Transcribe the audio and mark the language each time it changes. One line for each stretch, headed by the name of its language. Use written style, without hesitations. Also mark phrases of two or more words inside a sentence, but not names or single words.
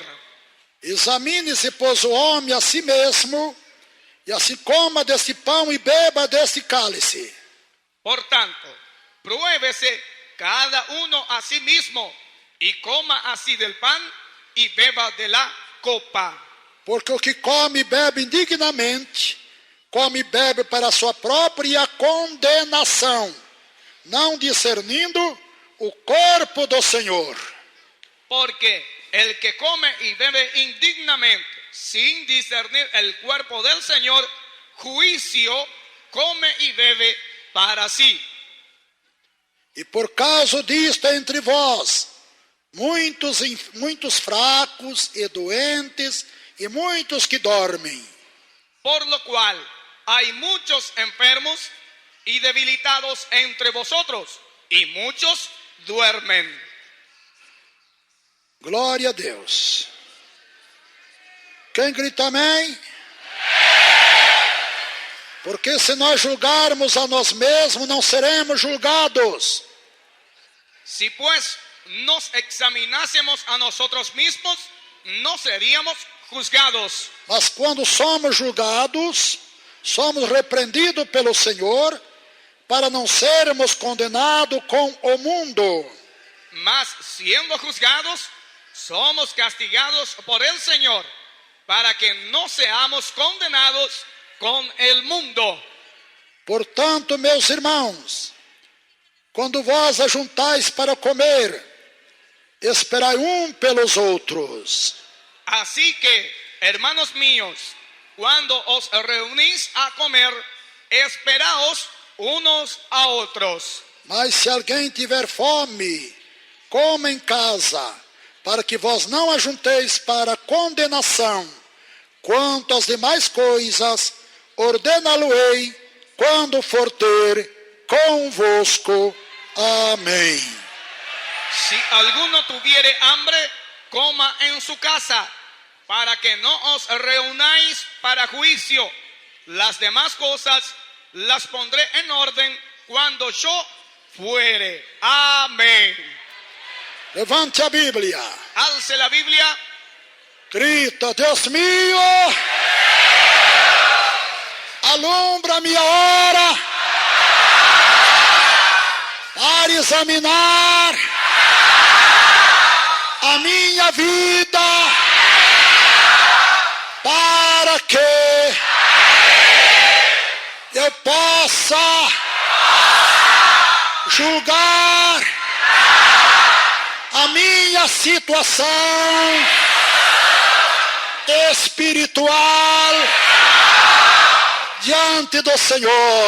Portuguese: Examine-se, pois, o homem a si mesmo, e assim coma deste pão e beba deste cálice.
Spanish: Por tanto, pruébese cada uno a sí mismo y coma así del pan y beba de la copa.
Portuguese: Porque o que come e bebe indignamente, come e bebe para a sua própria condenação, não discernindo o corpo do Senhor.
Spanish: Porque el que come y bebe indignamente, sin discernir el cuerpo del Señor, juicio come y bebe para sí.
Portuguese: E por causa disto entre vós, muitos fracos e doentes, e muitos que dormem.
Spanish: Por lo cual hay muchos enfermos y debilitados entre vosotros, y muchos duermen.
Portuguese: Glória a Deus. Quem grita amém? Porque se nós julgarmos a nós mesmos, não seremos julgados.
Spanish: Si pues nos examinásemos a nosotros mismos, no seríamos juzgados.
Portuguese: Mas quando somos julgados, somos repreendidos pelo Senhor, para não sermos condenados com o mundo.
Spanish: Mas siendo juzgados, somos castigados por el Señor, para que no seamos condenados con el mundo.
Portuguese: Portanto, meus irmãos, quando vós ajuntais para comer, esperai um pelos outros.
Spanish: Así que, hermanos míos, cuando os reunís a comer, esperaos unos a otros.
Portuguese: Mas se alguém tiver fome, coma em casa, para que vós não ajunteis para condenação. Quanto às demais coisas, ordená-lo-ei quando for ter convosco. Amém.
Spanish: Si alguno tuviere hambre, coma en su casa, para que no os reunáis para juicio. Las demás cosas las pondré en orden cuando yo fuere. Amén.
Portuguese: Levante a Bíblia.
Spanish: Alce la Biblia.
Portuguese: Grita: Deus mío, alumbra minha hora para examinar a minha vida, para que eu possa julgar a minha situação espiritual diante do Senhor.